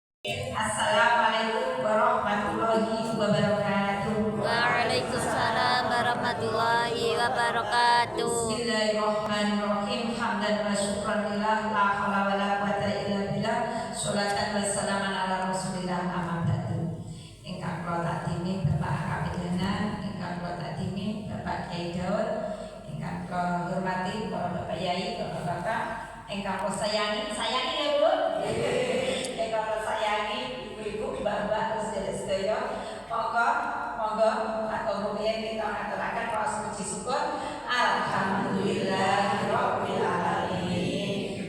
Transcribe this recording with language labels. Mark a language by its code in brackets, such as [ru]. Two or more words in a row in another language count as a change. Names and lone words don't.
[ar] السلام عليكم ورحمة الله وبركاته. وعليكم السلام ورحمة الله وبركاته. بسم الله الرحمن الرحيم. حمدا وشكرا لله، لا حول ولا قوة إلا بالله. صلاة وسلاما على رسول الله، أما بعد. [jv] Ingkang kula takdimi Bapak Kapidanan, ingkang kula takdimi Bapak Kyai Daud, ingkang kula hormati Bapak Yai, Bapak-bapak, ingkang kula sayangi ya Bu. Ingkang sayangi ibu-ibu, mbak-mbak, sedaya-sedaya, monggo atau rumiyin kita ngaturaken raos puji syukur [ar] الحمد لله رب العالمين.